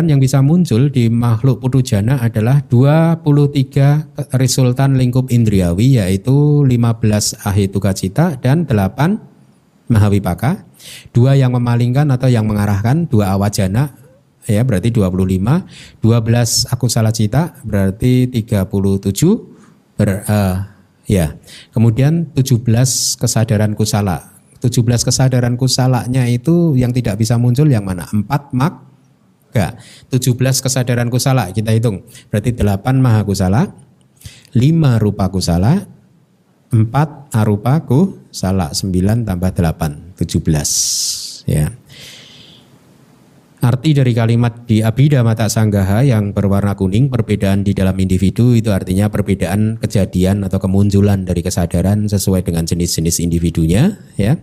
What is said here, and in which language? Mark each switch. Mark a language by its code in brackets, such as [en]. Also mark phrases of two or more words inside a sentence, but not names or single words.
[id] yang bisa muncul di makhluk [pi] putu jana [id] adalah 23 resultan lingkup indriawi, yaitu 15 [pi] ahituka cita [id] dan 8 mahawipaka, 2 yang memalingkan atau yang mengarahkan, 2 awajana ya berarti 25, 12 [pi] akusala cita [id] berarti 37 ya. Kemudian 17 kesadaran kusala. 17 kesadaran kusalanya itu yang tidak bisa muncul yang mana? 4 maga. 17 kesadaran kusala kita hitung. Berarti 8 [pi] maha kusala, [id] 5 [pi] rupa kusala, [id] 4 [pi] arupa kusala, [id] 9 tambah 8, 17 ya. Arti dari kalimat di Abhidhamata Sanggaha yang berwarna kuning, perbedaan di dalam individu, itu artinya perbedaan kejadian atau kemunculan dari kesadaran sesuai dengan jenis-jenis individunya ya.